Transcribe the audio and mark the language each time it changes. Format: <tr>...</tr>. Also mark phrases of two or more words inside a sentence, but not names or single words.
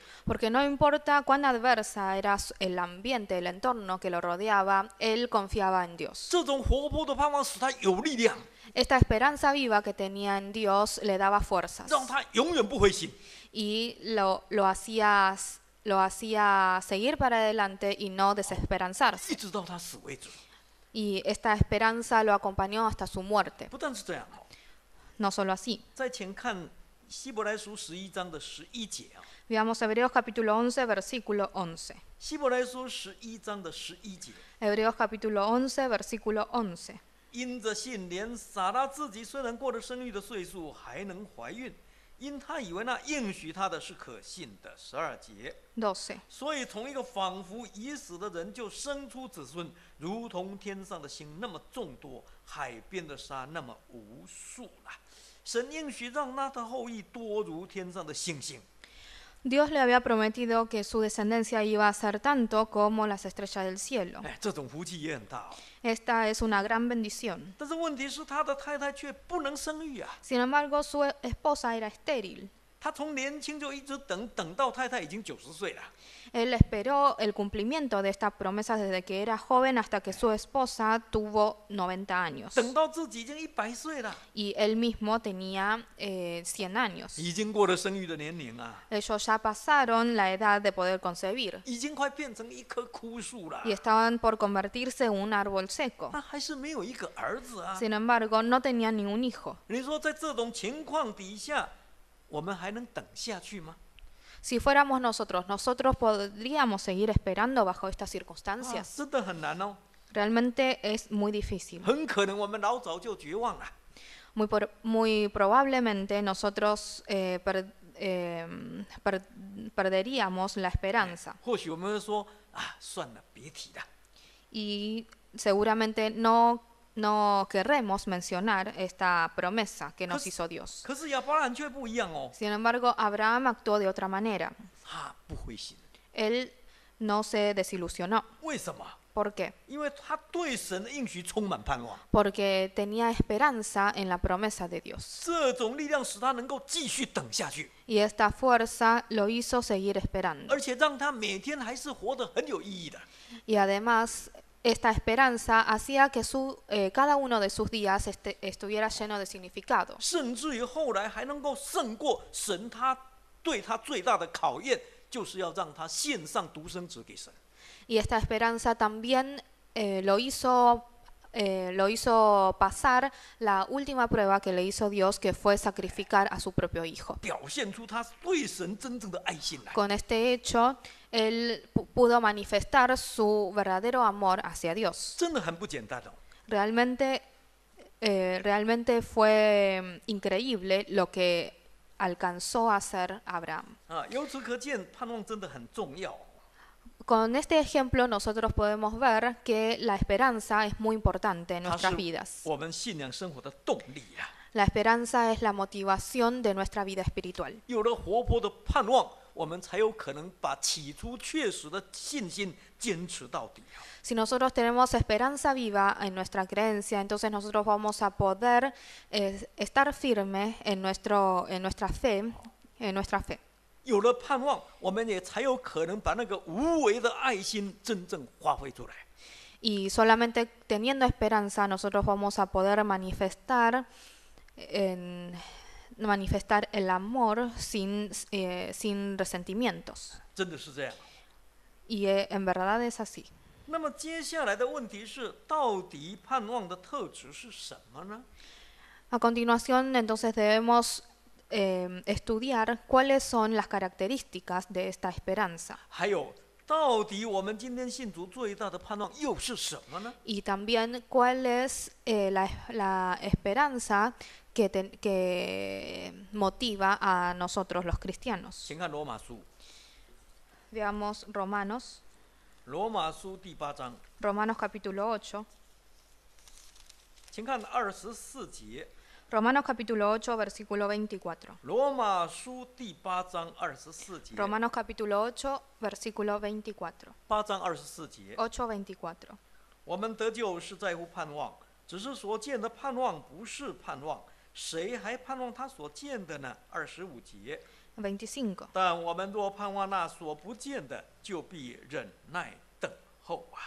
<es>Porque no importa cuán adversa era el ambiente, el entorno que lo rodeaba, él confiaba en Dios.</es> <zh>这种活泼的盼望使他有力量，</zh> <es>Esta esperanza viva que tenía en Dios le daba fuerzas</es> <zh>让他永远不灰心。</zh> <es>y lo hacía seguir para adelante y no</es> <zh>一</zh> <es>desesperanzarse.</es> <zh>直到他死为止。</zh> <es>Y esta esperanza lo acompañó hasta su muerte.</es> <zh>不但是这样哦，</zh> <es>No solo así.</es> <zh>再前看希伯来书11章的11节啊，</zh> <es>Veamos Hebreos capítulo 11, versículo 11.</es> <zh>希伯来书11章的11节，</zh> <es>Hebreos capítulo 11, versículo 11.</es> <zh>因着信，连撒拉自己虽然过了生育的岁数，还能怀孕，因他以为那应许他的是可信的。12节， 12. 所以从一个仿佛已死的人就生出子孙，如同天上的星那么众多，海边的沙那么无数啦。神应许让他的后裔多如天上的星星。</zh> <es>Dios le había prometido que su descendencia iba a ser tanto como las estrellas del cielo.</es> <zh>哎，这种福气也很大哦。</zh> <es>Esta es una gran bendición.</es> <zh>但是问题是，他的太太却不能生育啊。</zh> <es>Sin embargo, su esposa era estéril.</es> <zh>他从年轻就一直等到太太已经90岁了。</zh> <es>Él esperó el cumplimiento de esta promesa desde que era joven hasta que su esposa tuvo 90 años.</es> <zh>等到自己已经100岁了，</zh> <es>Y él mismo tenía 100 años.</es> <zh>已经过了生育的年龄啊，</zh> <es>Ellos ya pasaron la edad de poder concebir</es> <zh>已经快变成一棵枯树了</zh> <es>y。estaban por convertirse en un árbol seco.</es> <zh>他还是没有一个儿子啊。</zh> <es>Sin embargo, no tenían ningún hijo.</es> <zh>你说在这种情况底下，我们还能等下去吗？</zh> <es>Si fuéramos nosotros podríamos seguir esperando bajo estas 啊， circunstancias.</es> <zh>真的很难哦。</zh> <es>Realmente es muy difícil.</es> <zh>很可能我们老早就绝望了。</zh> <es>Muy probablemente nosotros perderíamos la esperanza</es> <zh>或许我们会说啊，算了，别提了。</zh> <es>y seguramente no querremos mencionar esta promesa que nos hizo Dios.</es> <zh>可是亚伯拉罕却不一样哦，</zh> <es>Sin embargo, Abraham actuó de otra manera.</es> <zh>他不灰心。</zh> <es>Él no se desilusionó.</es> <zh>为什么？</zh> <es>¿Por qué?</es> <zh>因为他对神的应许充满盼望，</zh> <es>Porque tenía esperanza en la promesa de Dios.</es> <zh>这种力量使他能够继续等下去，</zh> <es>Y esta fuerza lo hizo seguir esperando.</es> <zh>而且让他每天还是活得很有意义的。</zh> <es>Y además, esta esperanza hacía que cada uno de sus días estuviera lleno de significado.</es> <zh>甚至于后来还能够胜过神对他最大的考验，就是要让他献上独生子给神。</zh> <es>Y esta esperanza también lo hizo pasar la última prueba que le hizo Dios, que fue sacrificar a su propio hijo.</es> <zh>表现出他对神真正的爱心来。</zh> <es>Con este hecho, él pudo manifestar su verdadero amor hacia Dios.</es> <zh>真的很不简单哦。</zh> <es>Realmente fue increíble lo que alcanzó a hacer Abraham.</es> <zh>啊，由此可见，盼望真的很重要。</zh> <es>Con este ejemplo nosotros podemos ver que la esperanza es muy importante en</es> <zh>它</zh> <es>nuestras</es> <zh>是</zh> <es>vidas.</es> <zh>我们信仰生活的动力啊。</zh> <es>La esperanza es la motivación de nuestra vida espiritual.</es> <zh>有了活泼的盼望，我们才有可能把起初确实的信心坚持到底啊。</zh> <es>Si nosotros tenemos esperanza viva en nuestra creencia, entonces nosotros vamos a poder estar firmes en nuestra fe.</es> <zh>有了盼望，我们也才有可能把那个无为的爱心真正发挥出来。</zh> <es>Y solamente teniendo esperanza nosotros vamos a poder manifestar el amor sin resentimientos.</es> <zh>真的是这样。</zh> <es>Y en verdad es así.</es> <zh>那么接下来的问题是，到底盼望的特质是什么呢？</zh> <es>A continuación, entonces debemos estudiar cuáles son las características de esta esperanza.</es> <zh>还有，到底我们今天信主最大的盼望又是什么呢？</zh> <es>Y también cuál es la esperanza que motiva a nosotros los cristianos.</es> <zh>请看罗马书，</zh> <es>Veamos Romanos,</es> <zh>罗马书第8章，</zh> <es>Romanos capítulo 8.</es> <zh>请看24节。</zh> <es>Romanos capítulo 8, versículo 24.</es> <zh>罗马书第8章24节。</zh> <es>Romanos capítulo 8, versículo 24.</es> <zh>8 章24节。 8:24. 我们得救是在乎盼望，只是所见的盼望不是盼望，谁还盼望他所见的呢？25节。 25. 但我们若盼望那所不见的，就必忍耐等候啊。</zh>